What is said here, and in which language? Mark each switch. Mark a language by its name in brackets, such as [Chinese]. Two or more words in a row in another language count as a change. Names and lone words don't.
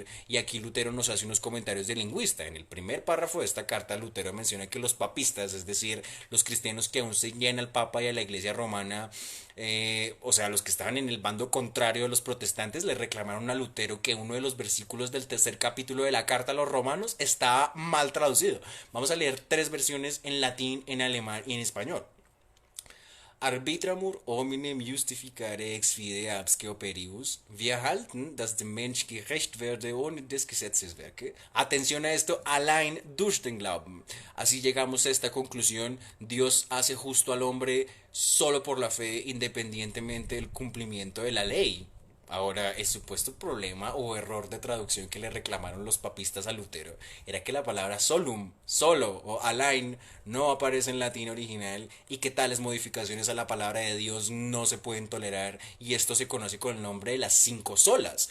[Spanish] Y aquí Lutero nos hace unos comentarios de lingüista. En el primer párrafo de esta carta Lutero menciona que los papistas, es decir, los cristianos que aún seguían al Papa y a la Iglesia Romana, o sea, los que estaban en el bando contrario de los protestantes, le reclamaron a Lutero que uno de los versículos del tercer capítulo de la carta a los romanos estaba mal traducido. Vamos a leer tres versiones en latín, en alemán y en español. [Latin] Arbitramur hominem justificare ex fide absque operibus. [German] Wir halten, dass dem Mensch gerecht werde ohne des Gesetzeswerke. [Spanish] Atención a esto, [German] allein durch den Glauben. [Spanish] Así llegamos a esta conclusión: Dios hace justo al hombre solo por la fe, independientemente del cumplimiento de la ley. Ahora, el supuesto problema o error de traducción que le reclamaron los papistas a Lutero era que la palabra solum, solo o alain, no aparece en latín original y que tales modificaciones a la palabra de Dios no se pueden tolerar, y esto se conoce con el nombre de las cinco solas.